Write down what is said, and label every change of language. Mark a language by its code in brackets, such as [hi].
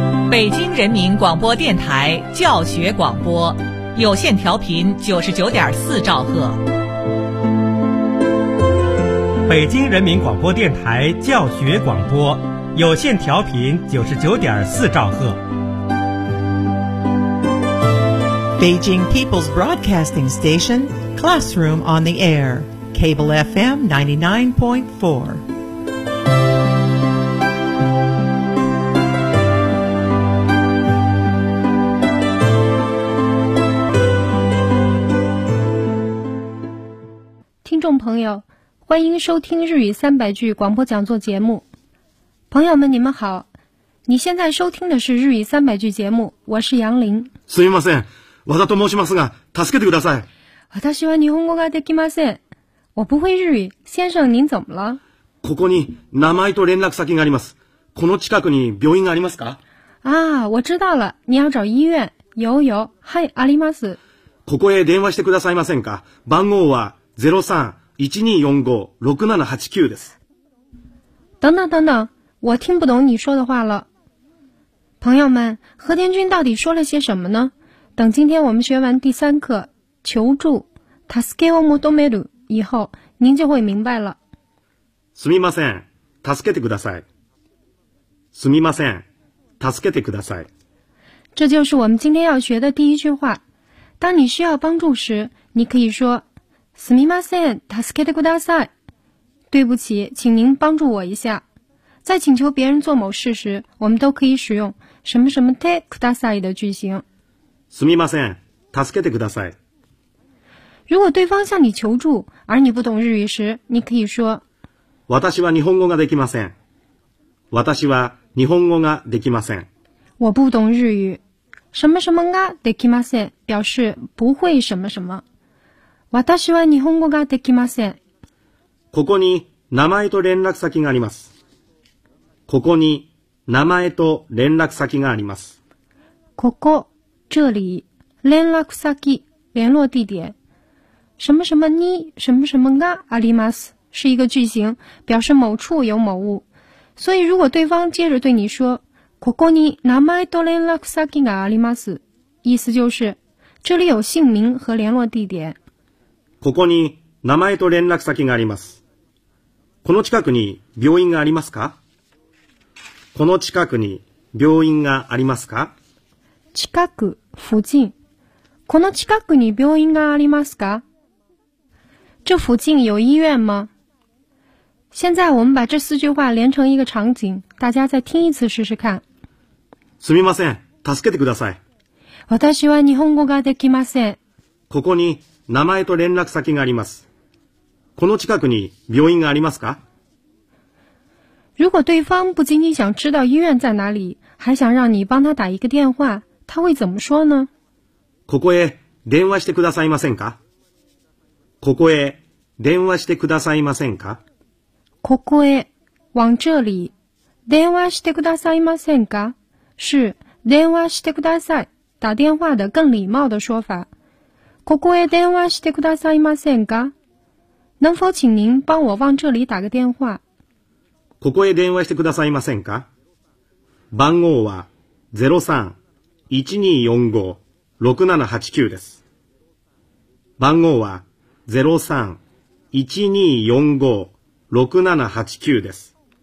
[zh] 北京人民广播电台教学广播，有线调频99.4兆赫。北京人民广播电台教学广播，有线调频99.4兆赫。 [en] Beijing People's Broadcasting Station, Classroom on the Air, Cable FM 99.4. Listeners, [zh] 朋友，欢迎收听日语300句广播讲座节目。朋友们，你们好，你现在收听的是日语300句节目，我是杨林。 [ja] すみません。わざと申しますが、助けてください。私は日本語ができません。 [zh] 我不会日语。先生、您怎么了？ [ja] ここに名前と連絡先があります。この近くに病院がありますか？ [zh] あ、我知道了。你要找医院。有有。 [ja] はい、あります。ここへ電話してくださいませんか？番号は03-1245-6789です。 [zh] 等等等等。我听不懂你说的话了。朋友们、和田君到底说了些什么呢？等今天我们学完第三课求助 [ja] Tasuke wo motomeru [zh] 以后，您就会明白了。 [ja] すみません、助けてください。すみません、助けてください。 [zh] 这就是我们今天要学的第一句话。当你需要帮助时，你可以说 [ja] すみません、助けてください。 [zh] 对不起，请您帮助我一下。在请求别人做某事时，我们都可以使用什么什么てください的句型。 [ja] すみません、助けてください。 [zh] 如果对方向你求助，而你不懂日语时，你可以说： [ja] 私は日本語ができません。私は日本語ができません。 [zh] 我不懂日语。什么什么ができません表示不会什么什么。 [ja] 私は日本語ができません。ここに名前と連絡先があります。ここに名前と連絡先があります。 [zh] ここ。这里連絡先联络地点什么什么に什么什么があります是一个句型表示某处有某物所以如果对方接着对你说 [ja] ここに名前と連絡先があります [zh] 意思就是这里有姓名和联络地点 [ja] ここに名前と連絡先がありますこの近くに病院がありますかこの近くに病院がありますか近く、 [zh] 附近。 [ja] この近くに病院がありますか？ [zh] 这附近有医院吗？现在我们把这四句话连成一个场景，大家再听一次试试看。 [ja] すみません、助けてください。私は日本語ができません。ここに名前と連絡先があります。この近くに病院がありますか？ [zh] 如果对方不仅仅想知道医院在哪里，还想让你帮他打一个电话。他会怎么说呢？ [ja] ここへ電話してくださいませんか？ここへ電話してくださいませんか？ここへ [zh] 往这里 [ja] 電話してくださいませんか？ [zh] 是 [ja] 電話してください [zh] 打电话的更礼貌的说法。 [ja] ここへ電話してくださいませんか？ [zh] 能否请您帮我往这里打个电话？ [ja] ここへ電話してくださいませんか？番号は03-1245-6789です。番号は03-1245-6789です。